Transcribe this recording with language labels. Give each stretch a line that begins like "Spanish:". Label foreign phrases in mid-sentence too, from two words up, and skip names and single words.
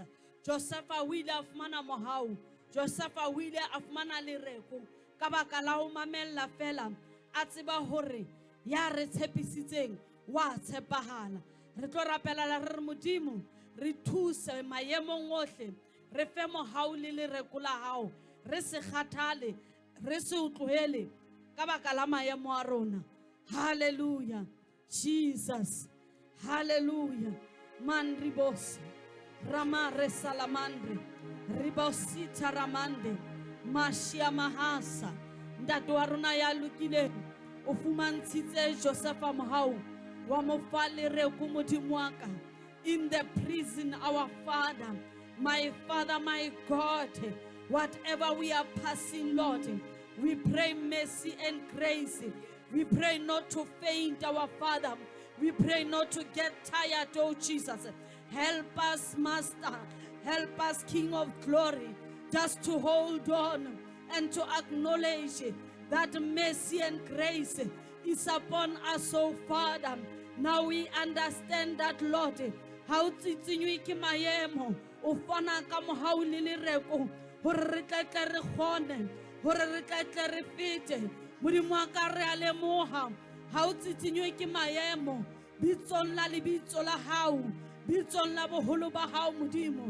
Southern Sotho: Josepha o ile a fumana mohau, Josepha o ile a fumana lereko ka baka la ho mamella fela, a tseba hore ya re tshepisitseng wa tshepahala. Re tlo rapela la re Modimo re thuse maemong ohle, re fe mohau le lereko la hao, re se kgathale, re se utlwele ka baka la maemo a rona.
English: Hallelujah. Jesus. Hallelujah. Man ribos Rama resalamandre ribosita ramande mashia mahasa
Southern Sotho: ntate wa rona ya lokile o fumantshitse Josepha mohau wa mo fa lereko Modimo wa ka
English: in the prison. Our Father, my God, whatever we are passing, Lord, we pray mercy and grace. We pray not to faint, our Father. We pray not to get tired, oh Jesus. Help us, Master. Help us, King of Glory, just to hold on and to acknowledge that mercy and grace is upon us, oh Father. Now we understand that, Lord, how
Southern Sotho: tsitsinyo ke maemo o fana ka mohau le lereko hore re tla re kgone, hore re tla re fete. Modimo wa ka re a lemoha ha o tsitsinyo ke maemo bitsong la lebitso la hao, bitsong la boholo ba hao Modimo.